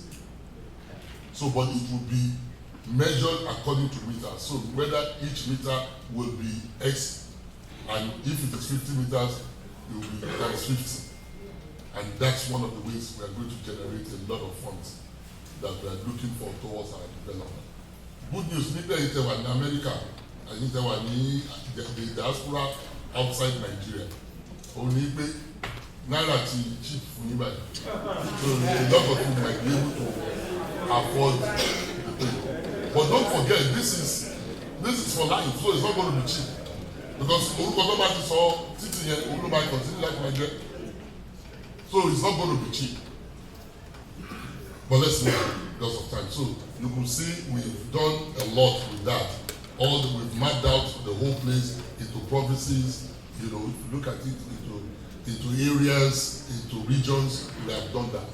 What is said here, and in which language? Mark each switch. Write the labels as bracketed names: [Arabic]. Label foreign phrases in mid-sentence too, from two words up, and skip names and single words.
[English] So, but it will be measured according to meters. So whether each meter will be X, and if it is 50 meters, it will be times 50. And that's one of the ways we are going to generate a lot of funds that we are looking for towards our development. Good news, [Yoruba] nígbà yìí tẹ́ wà ní America, àyìn tẹ́ wà ní [English] the diaspora outside Nigeria. [Yoruba] Òun ní pé náírà ti cheap fún yín báyìí. [English] So a lot of people might be able to afford the thing. But don't forget, this is for life, so it's not going to be cheap. [Yoruba] Because orúkọ tó bá ti sọ títì yẹn, òun ló máa [English] continue like Nigeria. So it's not going to be cheap. But let's look because of time. So you can see we've done a lot with that. We've mapped out the whole place into provinces. If you look at it into areas, into regions, we have done that.